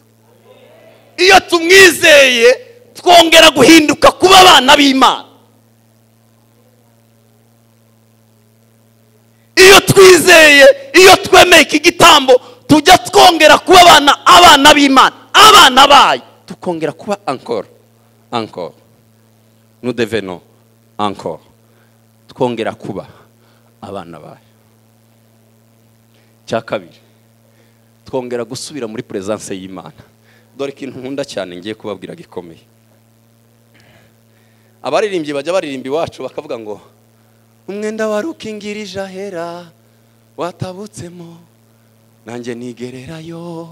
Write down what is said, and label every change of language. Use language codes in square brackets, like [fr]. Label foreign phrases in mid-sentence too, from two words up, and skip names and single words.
[rw] Iyo tumwizeye twongera guhinduka kuba abana b'Imana. Iyo twizeye, iyo twemeye iki gitambo, tujya twongera kuba abana b'Imana, abana bayo, tukongera kuba encore. [fr] Nous devenons encore. [rw] Twongera kuba abana bayo. Cya kabiri, twongera gusubira muri presence y'Imana. Dore ikintu nkunda cyane ngiye kubabwira gikomeye. Abaririmbyi bajya baririmba iwacu bakavuga ngo umwenda warukingirije ahera watabutsemo nanjye nigererayo.